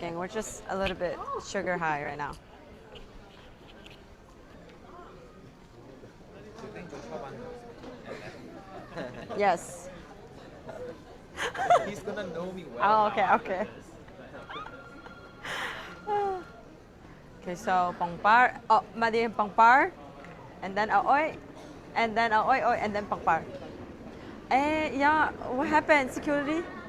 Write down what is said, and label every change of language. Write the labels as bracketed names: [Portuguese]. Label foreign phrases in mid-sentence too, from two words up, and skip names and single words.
[English] We're just a little bit sugar high right now. Yes. He's gonna know me well. Oh, okay, okay. Okay, so pangpar. Oh, madi pangpar. And then aoy. And then aoy, oy, and then pangpar. Yeah, what happened? Security?